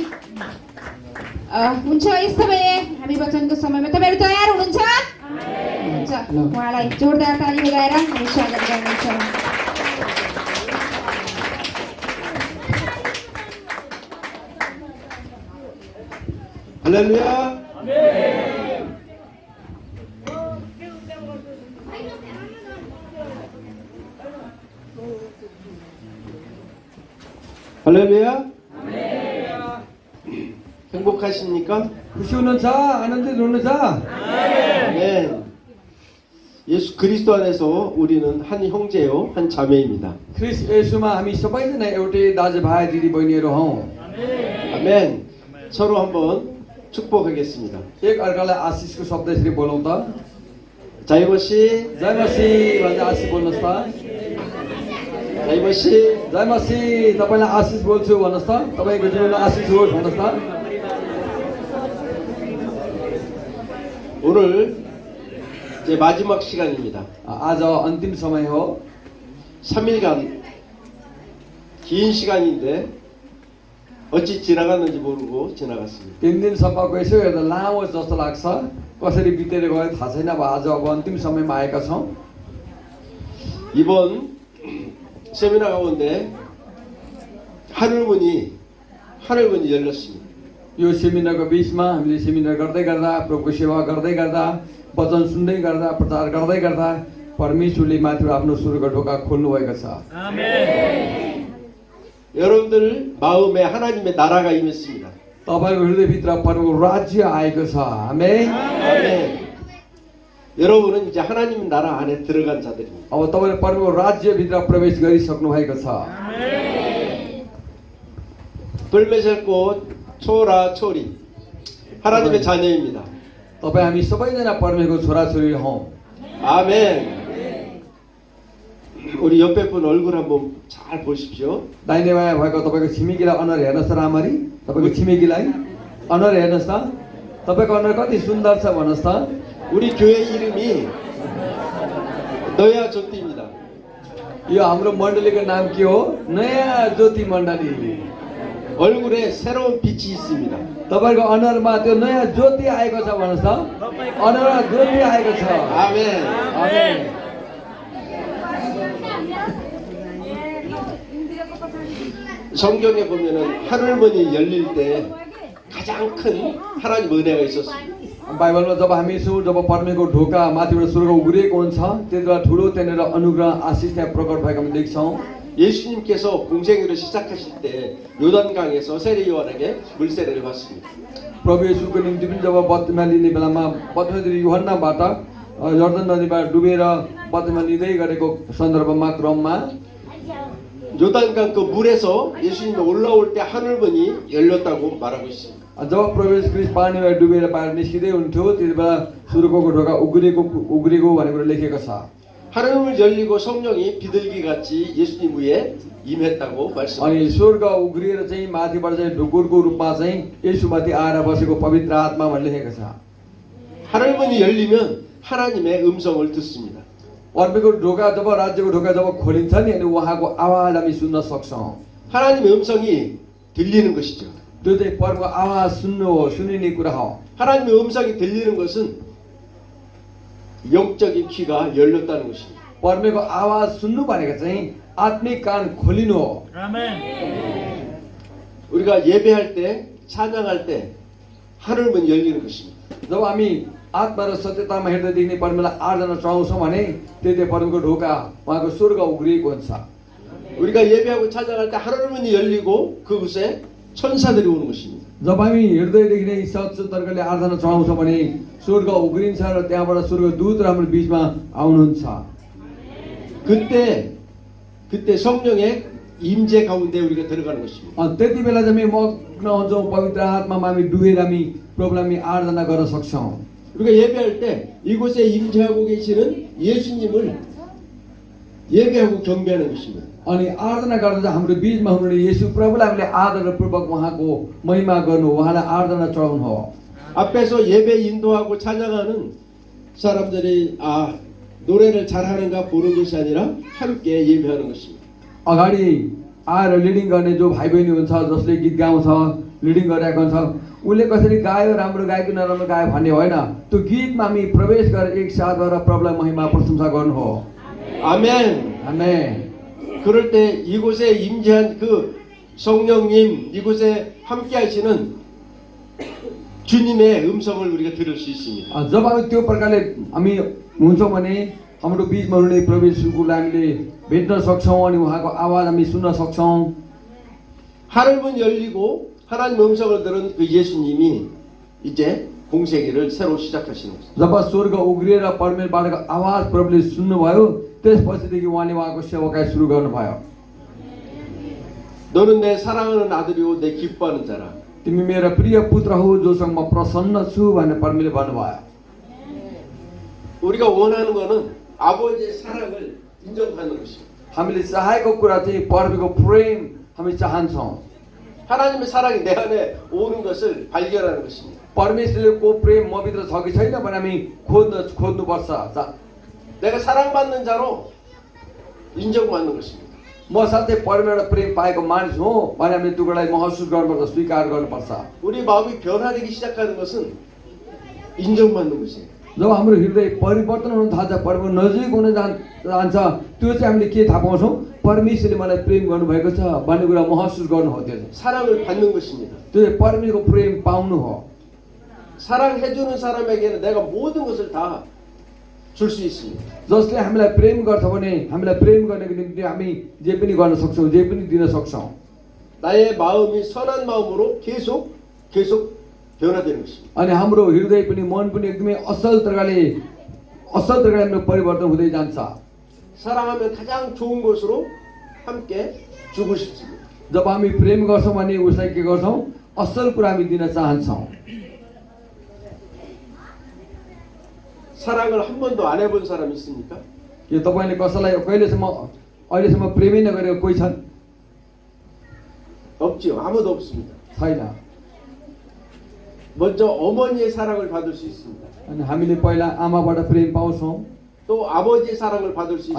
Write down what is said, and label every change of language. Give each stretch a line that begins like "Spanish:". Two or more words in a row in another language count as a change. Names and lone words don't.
Nepali: हुन्छ यस समय हामी वचनको समयमा तपाईहरु तयार हुनुहुन्छ? हुन्छ उहाँलाई जोरदार ताली बजाएर हामी स्वागत गर्नेछौँ।
Korean: हालेलुया 할렐루야. 행복하십니까? 구시우는 자, 아는데 노는 자. 아멘. 예수 그리스도 안에서 우리는 한 형제요, 한 자매입니다.
Nepali: ख्रीष्ट येशूमा हामी सबैजना एउटै दाजुभाइ दिदीबहिनीहरू हौं।
Korean: 아멘. 서로 한번 축복하겠습니다.
Nepali: एक अर्कालाई आशिषको शब्द यसरी बोलौं त। 자이버씨, जय मसीह भन्दै आशिष बोल्नुस् त। 자이버씨, जय मसीह तपाईलाई आशिष बोल्छु भन्नुस् त। तपाईको जीवनमा आशिष होस् भन्नुस् त।
Korean: 오늘 이제 마지막 시간입니다.
Nepali: आज अन्तिम समय हो।
Korean: 3일간 긴 시간인데 어찌 지나갔는지 모르고 지나갔습니다.
Nepali: 3 दिनसम्मको यसो हेर्दा लामो जस्तो लाग्छ, कसरी बितेर गयो थाहा छैन। अब आज अब अन्तिम समयमा आएका छौं।
Korean: 이번 세미나 가운데 하늘문이 열렸습니다.
Nepali: यो सेमिनारको बीचमा हामीले सेमिनार गर्दै गर्दा, प्रभुको सेवा गर्दै गर्दा, वचन सुन्दै गर्दा, प्रचार गर्दै गर्दा परमेश्वरले माथिबाट आफ्नो स्वर्गको ढोका खोल्नु भएको छ।
Korean: 아멘. 여러분들 마음에 하나님의 나라가 임했습니다.
Nepali: तपाईको हृदयभित्र परमको राज्य आएको छ। आमेन।
Korean: 아멘. 여러분은 이제 하나님 나라 안에 들어간 자들입니다.
Nepali: अब तपाईले परमको राज्यभित्र प्रवेश गरिसक्नु भएको छ।
Korean: 불매설꽃 초라 초리 하나님의 자녀입니다.
Nepali: तपाई हामी सबैजना परमेश्वरको छोराछोरी हौं।
Korean: 아멘. 우리 옆에 분 얼굴 한번 잘 보십시오.
Nepali: दाहिने बायाँ भएको तपाईको छिमेकीलाई अनुहार हेर्नुस् त राम्ररी। तपाईको छिमेकीलाई अनुहार हेर्नुस् त। तपाईको अनुहार कति सुन्दर छ भन्नुस् त।
Korean: 우리 교회 이름이 너야 조띠입니다.
Nepali: यो हाम्रो मण्डलीको नाम के हो? नयाँ ज्योति मण्डली।
Korean: 얼굴에 새로운 빛이 있습니다.
Nepali: तपाईको अनुहारमा त्यो नयाँ ज्योति आएको छ भन्नुस् त। अनुहारमा ज्योति आएको छ।
Korean: 아멘.
Nepali: आमेन।
Korean: 성경에 보면은 하늘문이 열릴 때 가장 큰 하나님 은혜가 있었습니다.
Nepali: बाइबलमा जब हामी हेर्छौँ, जब परमेश्वरको ढोका माथिबाट स्वर्ग उघिएको हुन्छ, त्यतिबेला ठुलो त्यहाँनिर अनुग्रह आशिष त्यहाँ प्रकट भएको हामी देख्छौँ।
Korean: 예수님께서 공생애를 시작하실 때 요단강에서 세례 요한에게 물세례를 받습니다.
Nepali: प्रभु येशूको निम्ति पनि जब बत्तिमा लिने बेलामा बत्तिमा यूहन्नाबाट यर्दन नदीबाट डुबेर बत्तिमा लिँदै गरेको सन्दर्भमा क्रममा
Korean: 요단강 그 물에서 예수님이 올라올 때 하늘문이 열렸다고 말하고 있습니다.
Nepali: जब प्रभु येशू ख्रीष्ट पानीमा डुबेर बाहिर निस्किँदै हुन्थ्यो, त्यतिबेला स्वर्गको ढोका उघिएको भन्ने कुरा लेखेको छ।
Korean: 하늘문 열리고 성령이 비둘기 같이 예수님 위에 임했다고 말씀합니다.
Nepali: अनि स्वर्ग उघिएर चाहिँ माथिबाट चाहिँ ढुकुरको रूपमा चाहिँ येशूमाथि आएर बसेको पवित्र आत्मा भन्ने लेखेको छ।
Korean: 하늘문이 열리면 하나님의 음성을 듣습니다.
Nepali: परमेश्वरको ढोका जब राज्यको ढोका जब खोलिन्छ नि, अनि उहाँको आवाज हामी सुन्न सक्छौँ।
Korean: 하나님의 음성이 들리는 것이죠.
Nepali: त्यो चाहिँ परमको आवाज सुन्नु हो, सुनिने कुरा हो।
Korean: 하나님의 음성이 들리는 것은 영적인 귀가 열렸다는 것입니다.
Nepali: परमेश्वरको आवाज सुन्नु भनेको चाहिँ आत्मिक कान खोलिनु हो।
Korean: 우리가 예배할 때, 찬양할 때 하늘문 열리는 것입니다.
Nepali: जब हामी आत्मा र सत्यतामा हेर्दैदेखि परमेश्वरलाई आराधना चढाउँछौँ भने त्यति परमको ढोका उहाँको स्वर्ग उग्रिएको हुन्छ।
Korean: 우리가 예배하고 찬양할 때 하늘문이 열리고 그곳에 천사들이 오는 것입니다.
Nepali: जब हामी हृदयदेखि नै सच्चो तर्कले आराधना चढाउँछौँ भने स्वर्ग उग्रिन्छ र त्यहाँबाट स्वर्गदूत हाम्रो बिचमा आउनुहुन्छ।
Korean: 그때 성령의 임재 가운데 우리가 들어가는 것입니다.
Nepali: अनि त्यति बेला चाहिँ हामी मग्न हुन्छौँ पवित्र आत्मामा हामी डुबेर हामी प्रभुलाई हामी आराधना गर्न सक्छौँ।
Korean: 우리가 예배할 때 이곳에 임재하고 계시는 예수님을 예배하고 경배하는 것입니다.
Nepali: अनि आराधना गर्दा चाहिँ हाम्रो बिचमा हुनुहुने येशू प्रभुलाई हामीले आदरपूर्वक उहाँको महिमा गर्नु, उहाँलाई आराधना चढाउनु हो।
Korean: 앞에서 예배 인도하고 찬양하는 사람들이 노래를 잘하는가 보는 것이 아니라 함께 예배하는 것입니다.
Nepali: अगाडि आएर लिडिङ गर्ने जो भाइ बहिनी हुन्छ जसले गीत गाउँछ लिडिङ गरिरहेको हुन्छ उसले कसरी गायो राम्रो गायो कि नराम्रो गायो भन्ने होइन, त्यो गीतमा हामी प्रवेश गरेर एकसाथ भएर प्रभुलाई महिमा प्रशंसा गर्नु हो।
Korean: 아멘.
Nepali: आमेन।
Korean: 그럴 때 이곳에 임재한 그 성령님, 이곳에 함께 하시는 주님의 음성을 우리가 들을 수 있습니다.
Nepali: जब हामी त्यो प्रकारले हामी हुन्छौँ भने हाम्रो बिचमा हुने प्रवेशलाई हामीले भेट्न सक्छौँ अनि उहाँको आवाज हामी सुन्न सक्छौँ।
Korean: 하늘문 열리고 하나님 음성을 들은 그 예수님이 이제 공생애를 새로 시작하시는 것입니다.
Nepali: जब स्वर्ग उग्रिएर परमेश्वरबाटको आवाज प्रभुले सुन्नुभयो त्यसपछिदेखि उहाँले उहाँको सेवाकाई सुरु गर्नुभयो।
Korean: 너는 내 사랑하는 아들이요 내 기뻐하는 자라.
Nepali: तिमी मेरो प्रिय पुत्र हो जोसँग म प्रसन्न छु भनेर परमेश्वरले भन्नुभयो।
Korean: 우리가 원하는 거는 아버지의 사랑을 인정하는 것입니다.
Nepali: हामीले चाहेको कुरा चाहिँ परमेश्वरको प्रेम हामी चाहन्छौँ।
Korean: 하나님의 사랑이 내 안에 오는 것을 발견하는 것입니다.
Nepali: परमेश्वरको प्रेम मभित्र छ कि छैन भने हामी खोज्नुपर्छ।
Korean: 내가 사랑받는 자로 인정받는 것입니다.
Nepali: म साथै परमेश्वरबाट प्रेम पाएको मानिस हो भने हामीले त्यो कुरालाई महसुस गर्नुपर्छ, स्वीकार गर्नुपर्छ।
Korean: 우리 마음이 변화되기 시작하는 것은 인정받는 것이에요.
Nepali: जब हाम्रो हृदय परिवर्तन हुन थाल्छ, परमेश्वर नजिक हुन जान्छ, त्यो चाहिँ हामीले के थाहा पाउँछौँ? परमेश्वरले मलाई प्रेम गर्नुभएको छ भन्ने कुरा महसुस गर्नु हो। त्यो चाहिँ
Korean: 사랑을 받는 것입니다.
Nepali: त्यो चाहिँ परमेश्वरको प्रेम पाउनु हो।
Korean: 사랑해주는 사람에게는 내가 모든 것을 다 줄 수 있습니다.
Nepali: जसले हामीलाई प्रेम गर्छ भने हामीलाई प्रेम गर्नको निम्ति हामी जे पनि गर्न सक्छौँ, जे पनि दिन सक्छौँ।
Korean: 나의 마음이 선한 마음으로 계속 변화되는 것입니다.
Nepali: अनि हाम्रो हृदय पनि मन पनि एकदमै असल प्रकारले हाम्रो परिवर्तन हुँदै जान्छ।
Korean: 사랑하면 가장 좋은 것으로 함께 주고 싶습니다.
Nepali: जब हामी प्रेम गर्छौँ भने उसलाई के गर्छौँ? असल कुरा हामी दिन चाहन्छौँ।
Korean: 사랑을 한 번도 안 해본 사람 있습니까?
Nepali: के तपाईँले कसैलाई अहिलेसम्म प्रेमै नगरेको कोही छन्?
Korean: 없지요. 아무도 없습니다.
Nepali: छैन।
Korean: 먼저 어머니의 사랑을 받을 수 있습니다.
Nepali: अनि हामीले पहिला आमाबाट प्रेम पाउँछौँ,
Korean: 또 아버지의 사랑을 받을 수